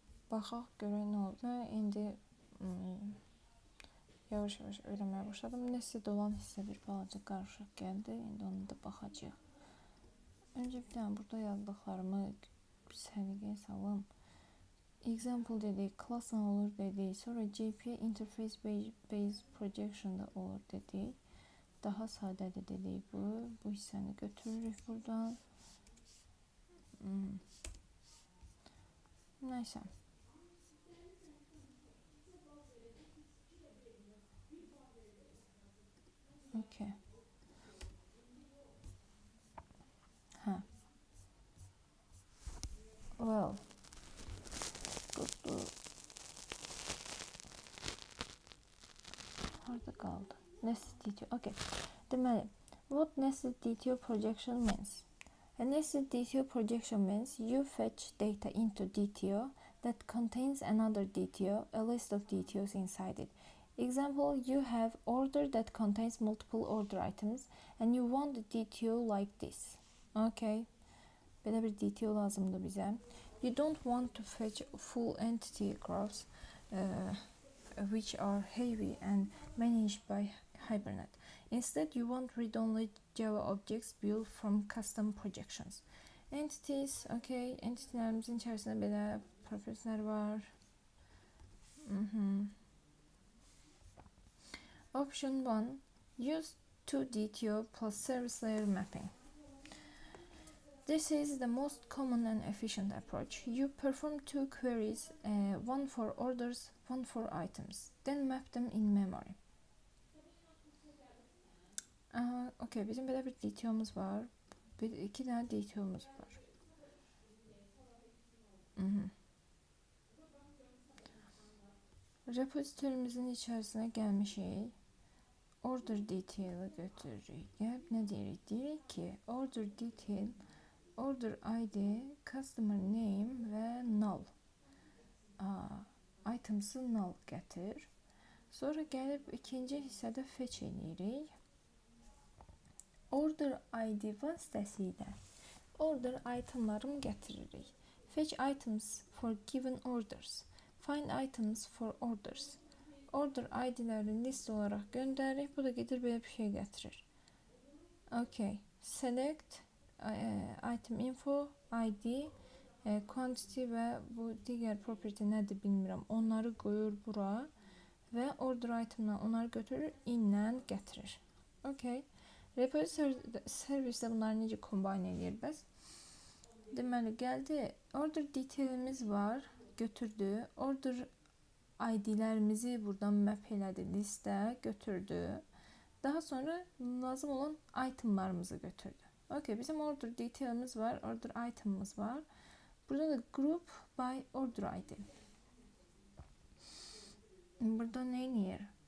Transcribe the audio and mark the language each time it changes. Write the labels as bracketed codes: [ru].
[az] Baxaq, görək nə oldu. İndi yavaş-yavaş öyrənməyə başladım. Nested olan hissə bir balaca qarışıq gəldi. İndi onu da baxacağıq. Öncə bir dənə burada yazdıqlarımı səliqəyə salım. Example dedik, classla olur dedik. Sonra JPA interface based projection da olur dedik. Daha sadədir dedik bu. Bu hissəni götürürük buradan. Nəysə. [en] Okay. Well. Good. [az] Harda qaldı? [en] Nested DTO. Okay. Deməli, what nested DTO projection means? A nested DTO projection means you fetch data into DTO that contains another DTO, a list of DTOs inside it. Example, you have order that contains multiple order items and you want the DTO like this. Okay. [az] Belə bir DTO lazımdır bizə. [en] You don't want to fetch full entity graphs which are heavy and managed by Hibernate. Instead, you want read-only Java objects built from custom projections. [az] Entities, okay, entitilərimizin içərisində belə propertieslər var. [en] Option 1, use 2DTO plus service layer mapping. This is the most common and efficient approach. You perform two queries, one for orders, one for items, then map them in memory. [az] Okay, bizim belə bir DTO'muz var. İki dənə DTO'muz var. Repozitorimizin içərisinə gəlmişik. Order detail'ı götürürük. Gəlib nə deyirik? Deyirik ki, order detail, order ID, customer name və null. Items'ı null gətir. Sonra gəlib ikinci hissədə fetch edirik. Order ID vasitəsilə order itemlarımı gətiririk. [en] Fetch items for given orders. Find items for orders. [tr] Order ID'lerini list olarak gönderir. Bu da gelir böyle bir şey getirir. Okay. Select item info, ID, quantity ve bu diğer property nedir bilmiyorum. Onları koyur bura ve order item'dan onları götürür, inlə getirir. [az] Okay. Repository serviste bunları necə combine edir bəs? Deməli gəldi. Order detailimiz var. Götürdü. Order ID'lərimizi buradan map elədi. Listə götürdü. Daha sonra lazım olan itemlarımızı götürdü. Okay, bizim order detailimiz var. Order item'ımız var. Burada da group by order ID. Burada neynir?